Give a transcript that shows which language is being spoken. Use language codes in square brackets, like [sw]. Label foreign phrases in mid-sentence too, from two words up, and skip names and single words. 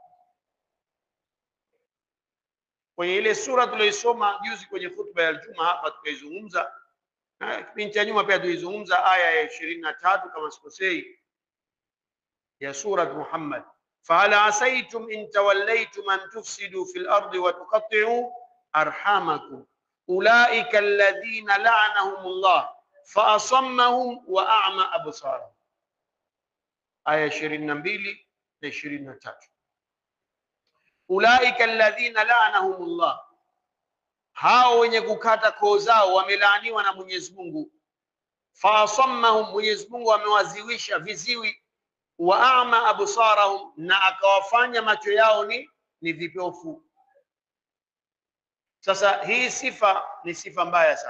[sw] Kwenye ile sura tuliyoisoma juzi kwenye khutba ya Ijumaa hapa tukaizungumza, na kipindi cha nyuma pia tuizungumza aya ya 23 kama sikosei ya sura Muhammad. [ar] فهل عسيتم إن توليتم أن تفسدوا في الأرض وتقطعوا أرحامكم أولئك الذين لعنهم الله فأصمهم وأعمى أبصارهم. [sw] Aya 22 na 23. [ar] أولئك الذين لعنهم الله, [sw] hao wenye kukata koo zao wamelaaniwa na Mwenyezi Mungu. Faasammahum, Mwenyezi Mungu amewaziwisha viziwi. [ar] وأعمى أبصارهم, [sw] na akawafanya macho yao ni vipofu. Sasa hii sifa ni sifa mbaya sana.